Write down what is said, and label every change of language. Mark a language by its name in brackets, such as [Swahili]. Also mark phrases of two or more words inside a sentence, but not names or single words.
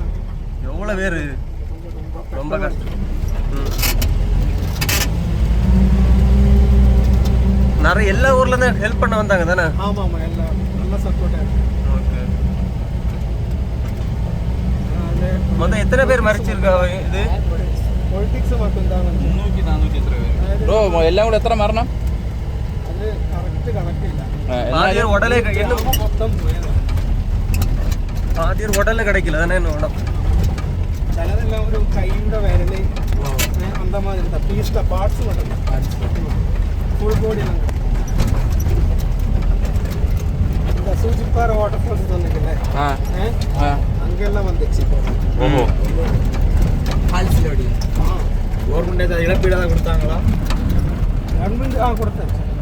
[Tamil] எவ்வளோ பேர் ரொம்ப கஷ்டம். நிறைய எல்லா ஊர்லேருந்து ஹெல்ப் பண்ண வந்தாங்க தானே? ஆமாம் ஆமாம் எல்லாம் நல்ல சப்போர்ட்டாக இருக்கு. ஓகே. மொத்தம் எத்தனை பேர் மறைச்சிருக்கா இது? [Malayalam] പൊളിറ്റിക്സ് മാത്രം 300-400 എത്ര പേര് ബ്രോ? എല്ലാം കൂടെ എത്ര മരണം? അത് കറക്റ്റ് കണക്കില്ല. [Tamil] ஆதியர் உடலே [Malayalam] മൊത്തം [Tamil] ஆதியர் உடலே கிடைக்கல தானே என்ன உடம்பு? [Malayalam] ചിലതെല്ലാം ഒരു കൈയുടെ വിരല് അന്തമാതിരി പീസിന്റെ പാർട്സ് [English] full body [Tamil] சூச்சிப்பாறை வாட்டர் ஃபால்ஸ் சொன்னீங்கல்ல, அங்கெல்லாம் வந்துச்சு. கவர்மெண்ட் ஏதாவது இழப்பீடு தான் கொடுத்தாங்களா? கவர்மெண்ட் கொடுத்தாச்சு.